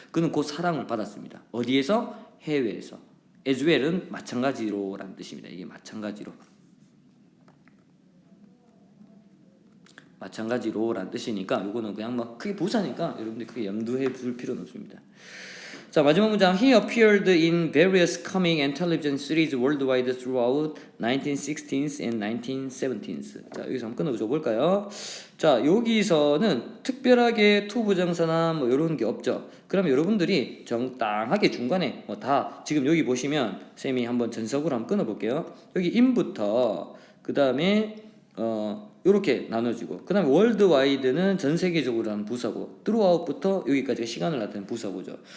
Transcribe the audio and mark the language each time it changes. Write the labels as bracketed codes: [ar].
[ko] 그는 곧 사랑을 받았습니다. 어디에서? 해외에서. [en] as well [ko] 은 마찬가지로라는 뜻입니다. 이게 마찬가지로라는 뜻이니까 이거는 그냥 막 크게 부사니까 여러분들 크게 염두해 둘 필요는 없습니다. 자, 마지막 문장. [en] He appeared in various comic and television series worldwide throughout 1960s and 1970s. [ko] 자, 여기서 한번 끊어줘 볼까요? 자, 여기서는 특별하게 투부정사나 뭐 이런 게 없죠. 그러면 여러분들이 정당하게 중간에 다 지금 여기 보시면 쌤이 한번 전석으로 한번 끊어볼게요. 여기 in부터 그 다음에 이렇게 나눠지고 그 다음에 월드와이드는 전 세계적으로 하는 부사고 throughout부터 여기까지가 시간을 나타내는 부사고죠.